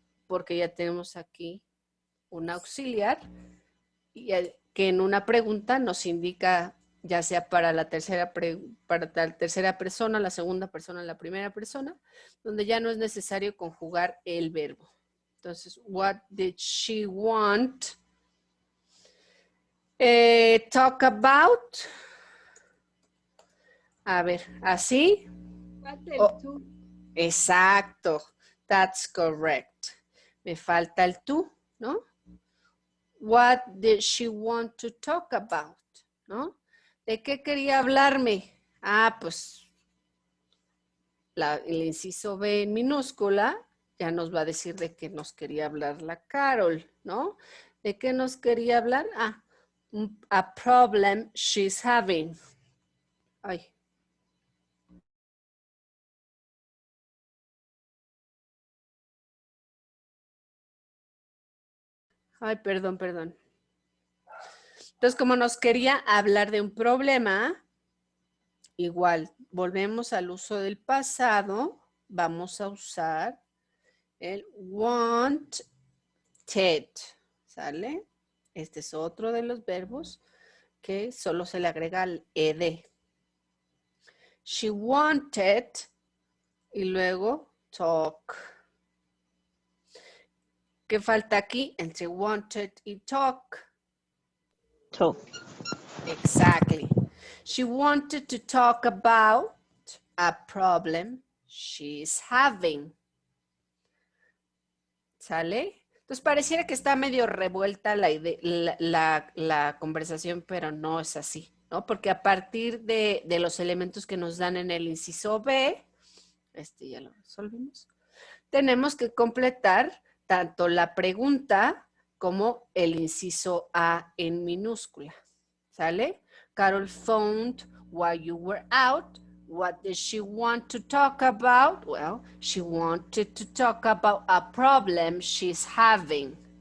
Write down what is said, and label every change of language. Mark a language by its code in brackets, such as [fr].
[es] Porque ya tenemos aquí un auxiliar y que en una pregunta nos indica ya sea para la tercera persona, la segunda persona, la primera persona, donde ya no es necesario conjugar el verbo. Entonces, [en] what did she want? Talk about. [es] A ver, ¿así? Oh, exacto. [en] That's correct. [es] Me falta el tú, ¿no? [en] What did she want to talk about? [es] ¿No? ¿De qué quería hablarme? Ah, pues el inciso B en minúscula ya nos va a decir de qué nos quería hablar la Carol, ¿no? ¿De qué nos quería hablar? [en] Ah, a problem she's having. Ay. [es] Ay, perdón. Entonces, como nos quería hablar de un problema, igual, volvemos al uso del pasado, vamos a usar el wanted, ¿sale? Este es otro de los verbos que solo se le agrega el ed. [en] She wanted [es] y luego [en] talk. [es] ¿Qué falta aquí entre wanted y talk? [en] Talk. Exactly. She wanted to talk about a problem she's having. [es] ¿Sale? Entonces pareciera que está medio revuelta la conversación, pero no es así, ¿no? Porque a partir de los elementos que nos dan en el inciso B, ya lo resolvimos, tenemos que completar tanto la pregunta como el inciso A en minúscula. ¿Sale? [en] Carol phoned while you were out. What did she want to talk about? Well, she wanted to talk about a problem she's having.